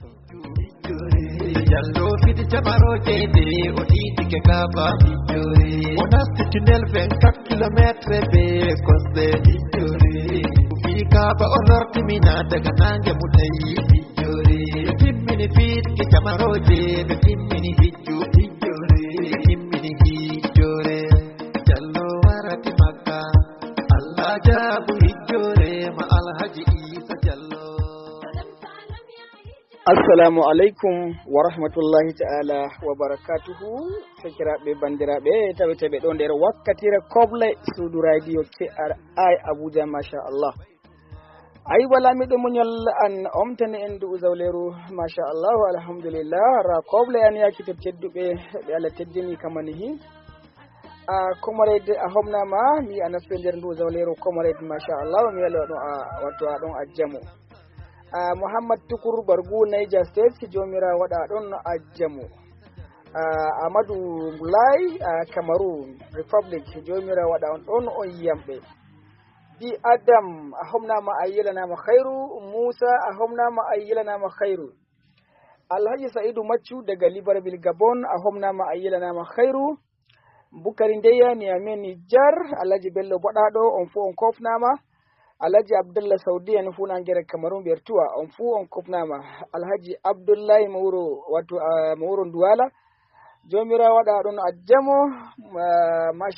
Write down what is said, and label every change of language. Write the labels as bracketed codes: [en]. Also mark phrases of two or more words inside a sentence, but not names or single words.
[ff] jallo fiti jamaroje de o ɗiɗike kaba o nasti 24 kilométre be kosɗe fi kaba o lortimina daga nange mutayi ɓe timmini fiɗke jamaroje ɓe timmini hijju ɓe timmini hijjore jallo warati makka Allah jaabu hijjore ma alhaji Isa jallo. [ar] السلام عليكم ورحمة الله تعالى وبركاته. [ff] Sakiraɓe bandiraɓe taweteɓe ɗo nder wakkatire koble suudu radio KRI Abuja [ar] ما شاء الله. [ff] Ayuba lamiɗo muñol an omtani en du'u zawleru [ar] ما شاء الله الحمد لله [ff] ra koble an yakito tedduɓe ɓe Allah teddini kamanihi comrade a homnama mi anasɓe nder ndu zawleru comrade masha Allah mi yalo ɗon watto ɗon a jamu Muhammad Tukur Bargu Niger State jomira waɗa ɗon a jamu Amadou Mulai Cameroon Republic jomira waɗa on ɗon on yamɓe bi Adam a homnama a yelanama khairu Musa a homnama a yelanama khairu Alhaji Saidu Maccu daga Libreville Gabon a homnama a yelanama khairu Bukari Ndeya Niamey Niger Alhaji Bello Boɗaɗo on fu on kofnama Alhaji Abdullah Saudi en fu nangere Cameroon bertuwa on fu on kofnama Alhaji Abdullahi Mawro wato Mawro Duwala jomira waɗa ɗon a jamo masha